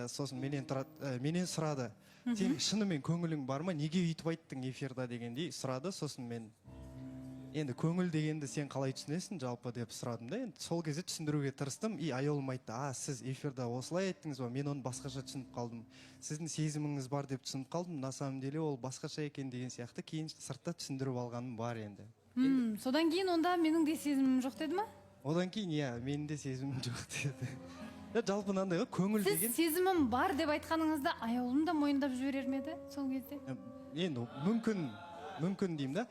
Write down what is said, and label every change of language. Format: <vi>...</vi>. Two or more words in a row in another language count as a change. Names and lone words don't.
<kk>Сосын менен сұрады, сен шынымен көңілің бар ма, неге үйтіп айттың эфирда дегендей сұрады. Сосын мен енді көңіл дегенді сен қалай түсінесің жалпы деп сұрадым да. Енді сол кезде түсіндіруге тырыстым. Аяулым айтты, сіз эфирда осылай айттыңыз ба, мен оны басқаша түсініп қалдым. Сіздің сезіміңіз бар деп түсініп қалдым.</kk> <ru>На самом деле</ru> <kk>ол басқаша екен деген сияқты кейін сыртта түсіндіріп алғаным бар енді. Содан кейін онда менің де сезімім жоқ деді ма? Одан кейін, менің де сезімім жоқ деді. жалпы мынандай ғой, көңіл сіз деген сезімім бар деп айтқаныңызда аяулым да мойындап жіберер ме еді сол кезде? енді мүмкін деймін да.</kk>